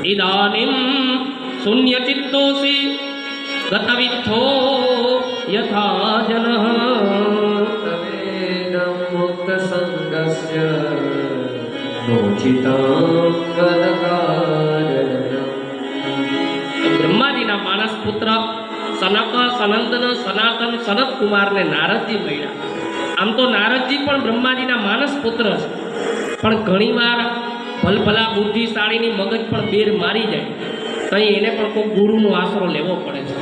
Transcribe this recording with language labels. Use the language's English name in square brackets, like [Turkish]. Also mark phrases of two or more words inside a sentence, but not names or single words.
[Sanskrit] इदानीं शून्यचित्तोऽसि गतविद्धो यथा जनः तवेदं मुक्तसङ्गस्य नोचितं वदकारणम्। [Gujarati] બ્રહ્માજીના માનસ પુત્ર સનક સનંદન સનાતન સનત કુમારને નારદજી મળ્યા. આમ તો નારદજી પણ બ્રહ્માજીના માનસ પુત્ર છે, પણ ઘણીવાર ભલભલા બુદ્ધિશાળીની મગજ પણ બેર મારી જાય તો એને પણ કોઈ ગુરુનો આશરો લેવો પડે છે.